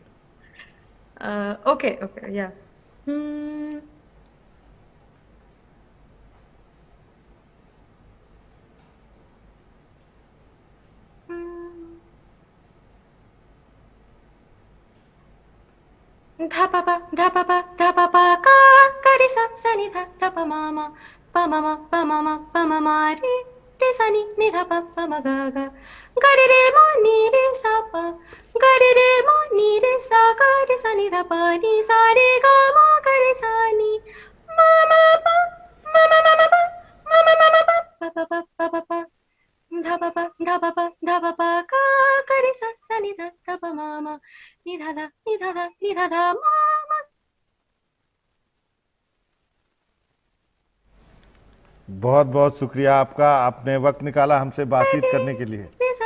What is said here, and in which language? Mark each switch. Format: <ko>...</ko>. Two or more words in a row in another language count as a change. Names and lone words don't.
<en>okay okay</en> <hi>या धा पा का रे सा नि धा पा मा पा मा रे सा नि धा पा मा गा गा रे मा नि रे सा पा गा रे मा नि रे सा गा रे सा नि धा पा नि सा रे गा मा गा रे सा नि मा मा पा मा मा मा मा पा मा मा मा मा पा पा पा पा पा धा पा का रे सा नि धा पा मा नि धा धा मा। बहुत बहुत शुक्रिया आपका, आपने वक्त निकाला हमसे बातचीत करने के लिए।</hi>